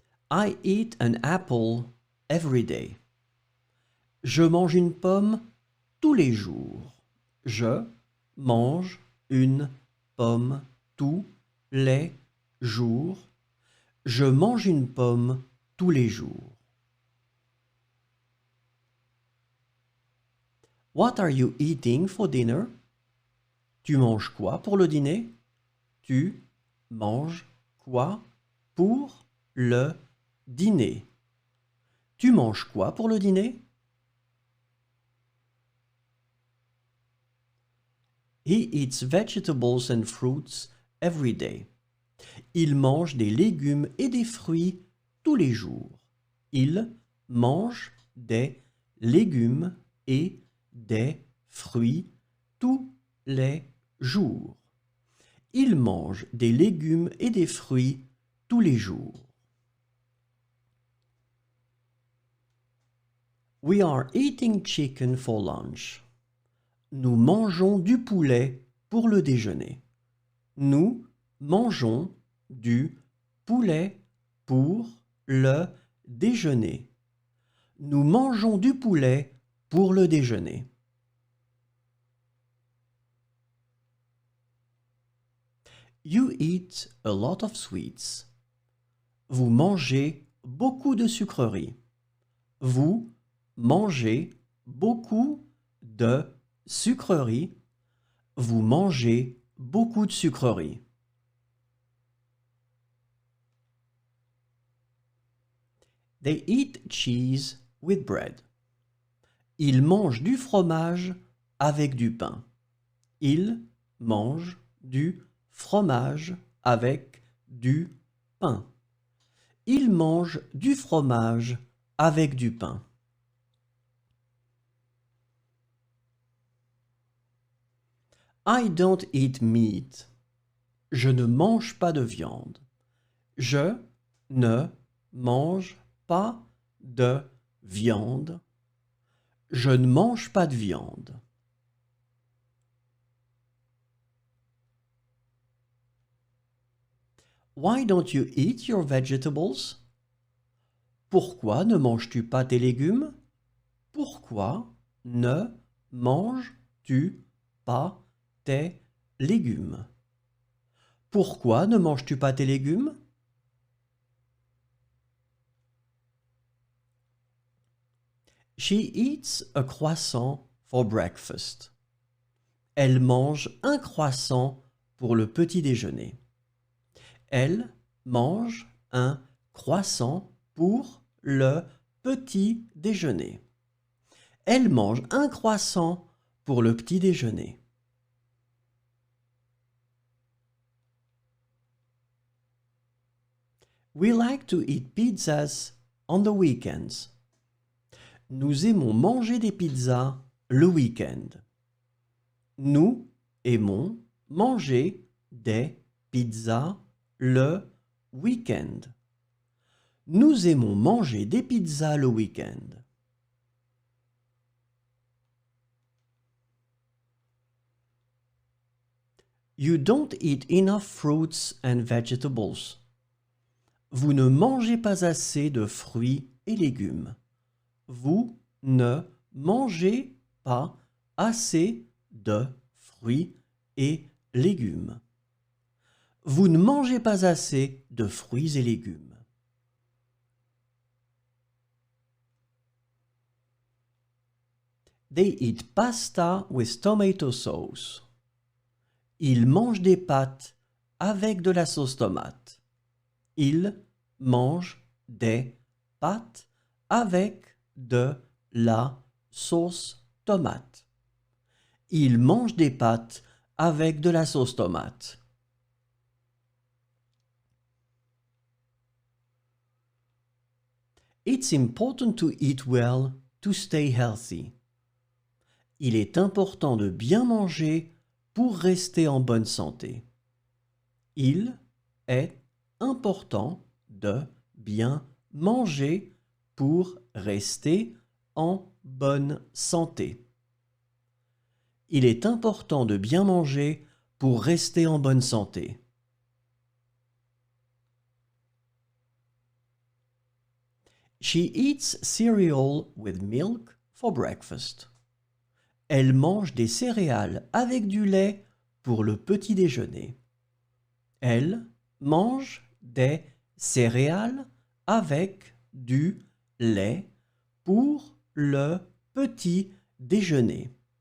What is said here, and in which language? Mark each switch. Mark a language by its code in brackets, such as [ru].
[en] I eat an apple every day. [fr] Je mange une pomme tous les jours. Je mange une pomme tous les jours. Je mange une pomme tous les jours. [en] What are you eating for dinner? [fr] Tu manges quoi pour le dîner? Tu manges quoi pour le dîner? Tu manges quoi pour le dîner? [en] He eats vegetables and fruits every day. [fr] Il mange des légumes et des fruits tous les jours. Il mange des légumes et des fruits tous les jours. Il mange des légumes et des fruits tous les jours. [en] We are eating chicken for lunch. [fr] Nous mangeons du poulet pour le déjeuner. Nous mangeons du poulet pour le déjeuner. Nous mangeons du poulet pour le déjeuner. [en] You eat a lot of sweets. [fr] Vous mangez beaucoup de sucreries. Vous mangez beaucoup de sucreries. Vous mangez beaucoup de sucreries. [en] They eat cheese with bread. [fr] Ils mangent du fromage avec du pain. Ils mangent du fromage avec du pain. Ils mangent du fromage avec du pain. [en] I don't eat meat. [fr] Je ne mange pas de viande. Je ne mange pas de viande. Je ne mange pas de viande. [en] Why don't you eat your vegetables? [fr] Pourquoi ne manges-tu pas tes légumes? Pourquoi ne manges-tu pas tes légumes? Pourquoi ne manges-tu pas tes légumes? [en] She eats a croissant for breakfast. [fr] Elle mange un croissant pour le petit déjeuner. Elle mange un croissant pour le petit déjeuner. Elle mange un croissant pour le petit déjeuner. [en] We like to eat pizzas on the weekends. [fr] Nous aimons manger des pizzas le week-end. Nous aimons manger des pizzas le week-end. Nous aimons manger des pizzas le week-end. [en] You don't eat enough fruits and vegetables. [fr] Vous ne mangez pas assez de fruits et légumes. Vous ne mangez pas assez de fruits et légumes. Vous ne mangez pas assez de fruits et légumes. [en] They eat pasta with tomato sauce. [fr] Ils mangent des pâtes avec de la sauce tomate. Ils mangent des pâtes avec de la sauce tomate. Ils mangent des pâtes avec de la sauce tomate. [en] It's important to eat well to stay healthy. [fr] Il est important de bien manger pour rester en bonne santé. Il est important de bien manger pour rester en bonne santé. Il est important de bien manger pour rester en bonne santé. [en] She eats cereal with milk for breakfast. [fr] Elle mange des céréales avec du lait pour le petit déjeuner. Elle mange des céréales avec du lait pour le petit déjeuner.